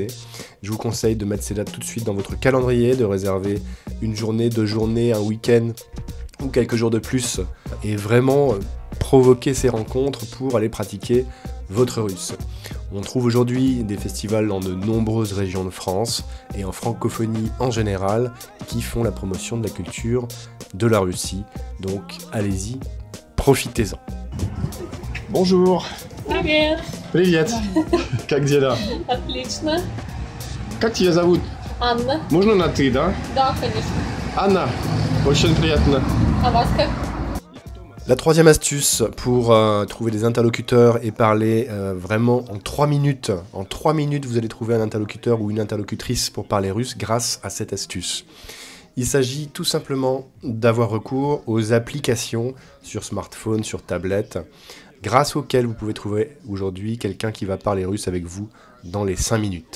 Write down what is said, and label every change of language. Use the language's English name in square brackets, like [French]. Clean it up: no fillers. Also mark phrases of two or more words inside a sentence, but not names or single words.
[French] Je vous conseille de mettre ces dates tout de suite dans votre calendrier, de réserver une journée, 2 journées, un week-end ou quelques jours de plus et vraiment provoquer ces rencontres pour aller pratiquer votre russe. On trouve aujourd'hui des festivals dans de nombreuses régions de France et en francophonie en général qui font la promotion de la culture de la Russie. Donc allez-y, profitez-en. Bonjour. [Russian] Привет. Привет. Как дела? Отлично. Как тебя зовут? Анна. Можно на ты, да? Да, конечно. Анна. Очень приятно. А вас как? [French] La troisième astuce pour trouver des interlocuteurs et parler vraiment en 3 minutes. En 3 minutes, vous allez trouver un interlocuteur ou une interlocutrice pour parler russe grâce à cette astuce. Il s'agit tout simplement d'avoir recours aux applications sur smartphone, sur tablette, grâce auxquelles vous pouvez trouver aujourd'hui quelqu'un qui va parler russe avec vous dans les 5 minutes.